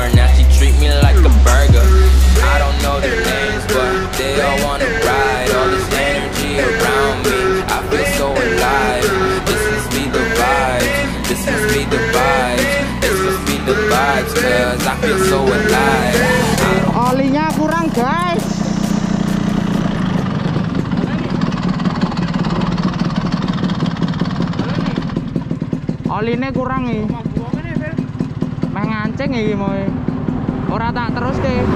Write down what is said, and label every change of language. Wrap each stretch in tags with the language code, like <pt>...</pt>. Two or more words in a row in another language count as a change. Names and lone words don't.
<en>Now she treat me like a burger. I don't know their names, but they all wanna ride. All this energy around me, I feel so alive. This must be the vibes, this must be the vibes, this must be the vibes, cause I feel so alive.</en> <id>Olinya kurang, guys. Oline kurang nih.</id> <jv>Meh ngancing iki mau. Ora tak terus ke.</jv>